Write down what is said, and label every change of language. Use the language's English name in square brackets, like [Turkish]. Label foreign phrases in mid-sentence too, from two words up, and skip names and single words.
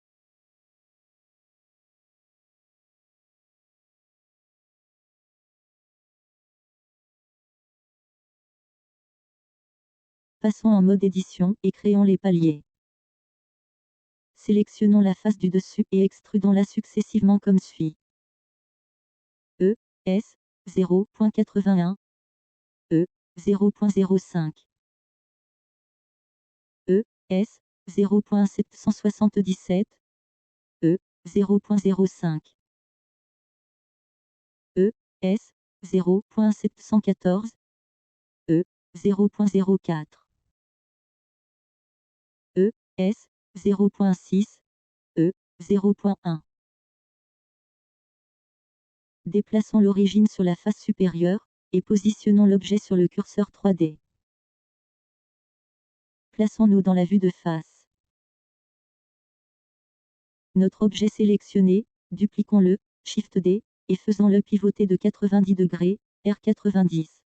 [French] Passons en mode édition et créons les paliers. Sélectionnons la face du dessus et extrudons-la successivement comme suit. E, S, 0.81, E, 0.05, E, S, 0.777, E, 0.05, E, S, 0.714, E, 0.04, E, S, 0.6, E, 0.1. Déplaçons l'origine sur la face supérieure, et positionnons l'objet sur le curseur 3D. Plaçons-nous dans la vue de face. Notre objet sélectionné, dupliquons-le, Shift D, et faisons-le pivoter de 90 degrés, R90.